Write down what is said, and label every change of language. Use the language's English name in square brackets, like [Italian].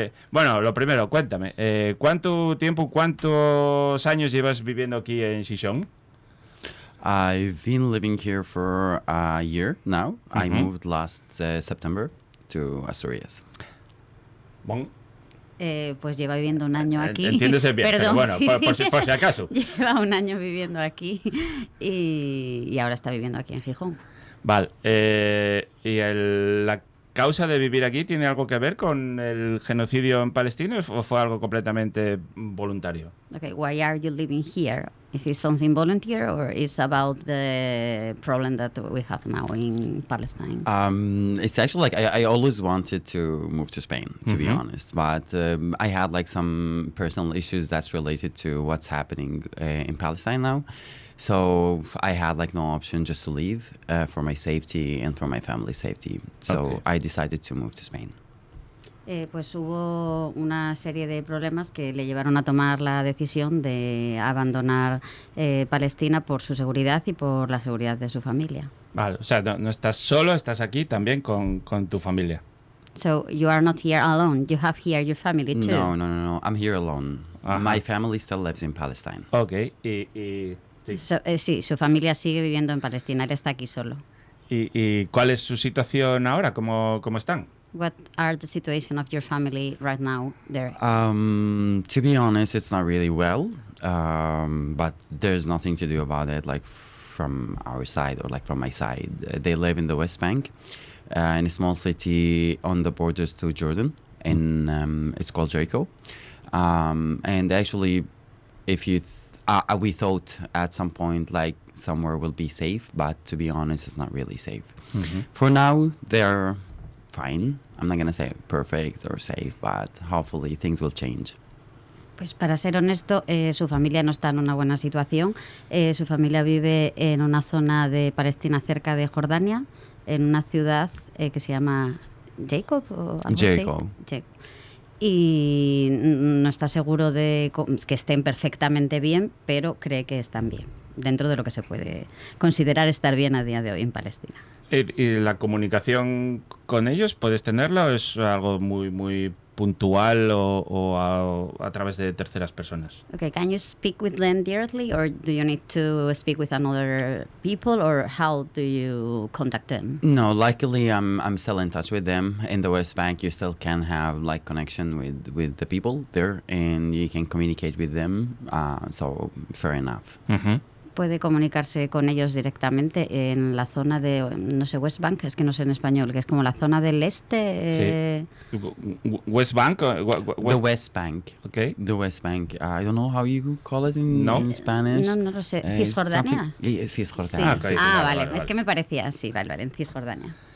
[Spanish] Bueno, lo primero, cuéntame, ¿cuántos años llevas viviendo aquí en Xixón? [English] I've been living here for a year now. I moved last September to Asturias. Bon. [Spanish] Pues lleva viviendo un año aquí. Entiéndese bien, Perdón, pero bueno, sí. por si acaso. Lleva un año viviendo aquí y ahora está viviendo aquí en Gijón. Vale. ¿Y la causa de vivir aquí tiene algo que ver con el genocidio en Palestina o fue algo completamente voluntario? [English] Okay, why are you living here? If it's something volunteer or is about the problem that we have now in Palestine? It's actually like I always wanted to move to Spain, to be honest, but I had like some personal issues that's related to what's happening in Palestine now. So I had like no option just to leave for my safety and for my family's safety. So Okay. I decided to move to Spain. [Spanish] Pues hubo una serie de problemas que le llevaron a tomar la decisión de abandonar Palestina por su seguridad y por la seguridad de su familia. Vale, o sea, no estás solo, estás aquí también con tu familia. [English] So you are not here alone. You have here your family too. No. I'm here alone. Uh-huh. My family still lives in Palestine. [Spanish] Ok, y sí. Sí, su familia sigue viviendo en Palestina. Él está aquí solo. ¿Y cuál es su situación ahora? ¿Cómo están? [English] What are the situation of your family right now there? To be honest, it's not really well, but there's nothing to do about it, like from our side or like from my side. They live in the West Bank, in a small city on the borders to Jordan, and it's called Jericho. And actually, if you we thought at some point like somewhere will be safe, but to be honest, it's not really safe. For now, they're fine. I'm not going to say perfect or safe, but hopefully things will change. [Spanish] Pues para ser honesto, su familia no está en una buena situación. Su familia vive en una zona de Palestina cerca de Jordania, en una ciudad que se llama Jacob o algo [English] Jericho. [Spanish] así. Y no está seguro de que estén perfectamente bien, pero cree que están bien, dentro de lo que se puede considerar estar bien a día de hoy en Palestina. ¿Y la comunicación con ellos puedes tenerla o es algo muy puntual o a través de terceras personas. [English] Okay, can you speak with them directly, or do you need to speak with another people, or how do you contact them? No, luckily I'm still in touch with them. In the West Bank, you still can have like connection with the people there, and you can communicate with them. So fair enough. Ujú. [Spanish] Puede comunicarse con ellos directamente en la zona de, no sé, West Bank, es que no sé en español, que es como la zona del este. [English] West Bank. The West Bank. Okay. The West Bank. I don't know how you call it in Spanish. [Spanish] No lo sé. [English] It's [Spanish] ¿Cisjordania? [English] something- Yes, [Spanish] Sí. Cisjordania. ok, sí, Vale. vale. Es que me parecía, sí, vale, en Cisjordania.